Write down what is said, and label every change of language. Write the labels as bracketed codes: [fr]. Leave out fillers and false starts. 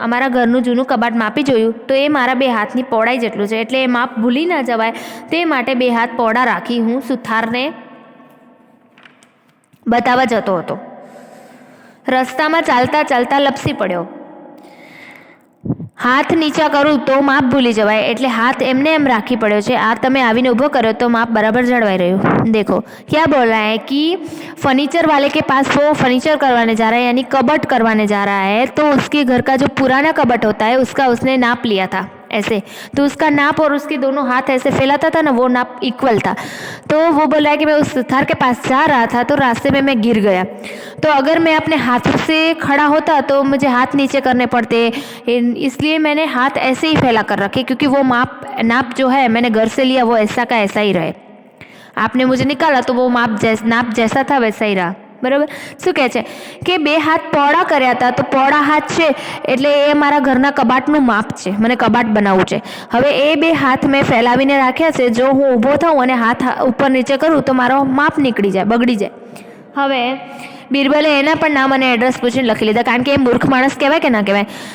[gu] અમારા ઘરનું જૂનું કબાટ માપી જોયું તો એ મારા બે હાથની પહોળાઈ જેટલું છે, એટલે એ માપ ભૂલી ન જવાય તે માટે બે હાથ પહોળા રાખી હું સુથારને બતાવવા જતો હતો. રસ્તામાં ચાલતા ચાલતા લપસી પડ્યો. હાથ નીચા કરું તો માપ ભૂલી જવાય, એટલે હાથ એમને એમ રાખી પડ્યો છે. આ તમે આવીને ઊભો કર્યો તો માપ બરાબર જળવાઈ રહ્યું. [hi] देखो क्या बोल रहा है कि फर्नीचर वाले के पास वो फर्नीचर करवाने जा रहा है, यानी कबट करवाने जा रहा है, तो उसके घर का जो पुराना कबट होता है उसका उसने नाप लिया था ऐसे, तो उसका नाप और उसके दोनों हाथ ऐसे फैलाता था ना, वो नाप इक्वल था. तो वो बोला है कि मैं उस सुथार के पास जा रहा था तो रास्ते में मैं गिर गया, तो अगर मैं अपने हाथों से खड़ा होता तो मुझे हाथ नीचे करने पड़ते, इसलिए मैंने हाथ ऐसे ही फैला कर रखे, क्योंकि वो नाप जो है मैंने घर से लिया वो ऐसा का ऐसा ही रहे. आपने मुझे निकाला तो वो नाप जैसा था वैसा ही रहा. [gu] બરાબર. શું કહે છે કે બે હાથ પહોળા કર્યા હતા, તો પહોળા હાથ છે એટલે એ મારા ઘરના કબાટનું માપ છે, મને કબાટ બનાવવું છે. હવે એ બે હાથ મેં ફેલાવીને રાખ્યા છે, જો હું ઊભો થાઉં અને હાથ ઉપર નીચે કરું તો મારો માપ નીકળી જાય, બગડી જાય. હવે બિરબલે એના પણ નામ અને એડ્રેસ પૂછીને લખી લીધા, કારણ કે એ મૂર્ખ માણસ કહેવાય કે ના કહેવાય.